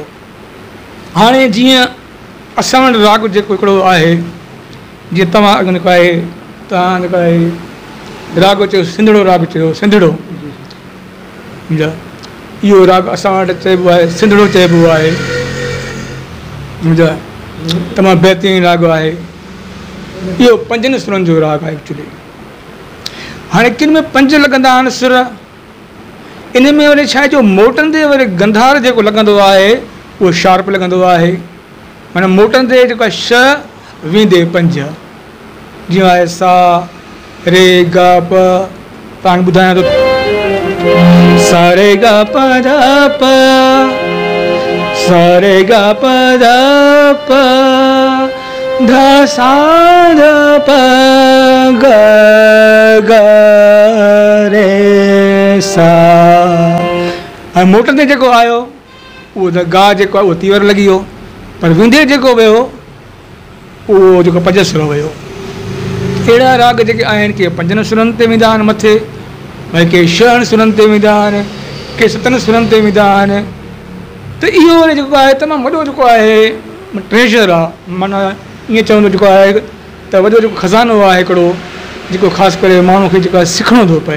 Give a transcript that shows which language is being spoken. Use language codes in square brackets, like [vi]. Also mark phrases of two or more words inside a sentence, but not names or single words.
[sd] हाणे जीअं असां वटि राग जेको हिकिड़ो आहे, जीअं तव्हां जेको आहे तव्हां जेको आहे राग चयो सिंधड़ो राग चयो सिंधड़ो सम्झा इहो राग असां वटि चइबो आहे सिंधड़ो चइबो आहे सम्झा तमामु बहितरीनु राग आहे इहो 5 सुरनि जो राग आहे एक्चुअली हाणे किन में 5 लॻंदा आहिनि सुर इन में वरी छा आहे जो मोटंदे वरी गंधार जेको लॻंदो आहे उहो शार्प लॻंदो आहे माना मोटंदे जेको आहे श वेंदे 5 जीअं आहे सा रे ग प तव्हांखे ॿुधायां थो सा रे ग प ध प सा रे ग प ध प ध सा ध प ग ग रे सा ऐं मोटंदे जेको आयो उहो त गा जेको आहे उहो तीवर लॻी वियो पर विंदे जेको वियो उहो जेको 5 सुर वियो अहिड़ा राग जेके आहिनि के 5 सुरनि ते वेंदा आहिनि मथे भई के 6 सुरनि ते वेंदा आहिनि के 7 सुरनि ते वेंदा आहिनि त इहो वरी जेको आहे तमामु वॾो जेको आहे ट्रेजर आहे माना ईअं चवंदो जेको आहे त वॾो जेको खज़ानो आहे हिकिड़ो जेको ख़ासि करे माण्हू खे जेको आहे सिखणो थो पए